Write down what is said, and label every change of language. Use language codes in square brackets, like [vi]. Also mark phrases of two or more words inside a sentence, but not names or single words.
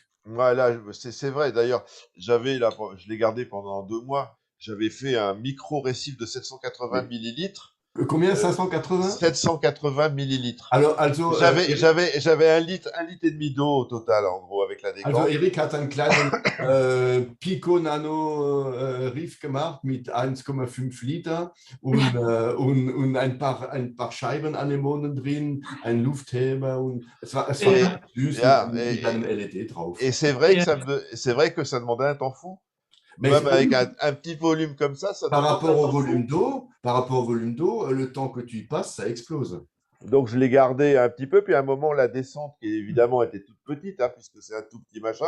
[fr] Ouais, là, c'est vrai. D'ailleurs, je l'ai gardé pendant 2 mois. J'avais fait un micro récif de 780 Mais millilitres. combien? euh, 580? 780 millilitres. Alors, also, J'avais un litre et demi d'eau au total, en gros, avec la Also décante. [de] Erik hat einen kleinen Pico Nano Riff gemacht mit 1,5 Liter und ein paar Scheibenanemonen drin, ein Luftheber und es war Et, Ja, ganz süß ja, mit einem LED drauf. et ja, [fr] c'est vrai que ça demandait un temps fou. Mais Même avec oui, un petit volume comme ça par demandait un rapport au temps volume fou. d'eau, le temps que tu y passes, ça explose. Donc, je l'ai gardé un petit peu. Puis, à un moment, la descente, qui évidemment était toute petite, hein, puisque c'est un tout petit machin,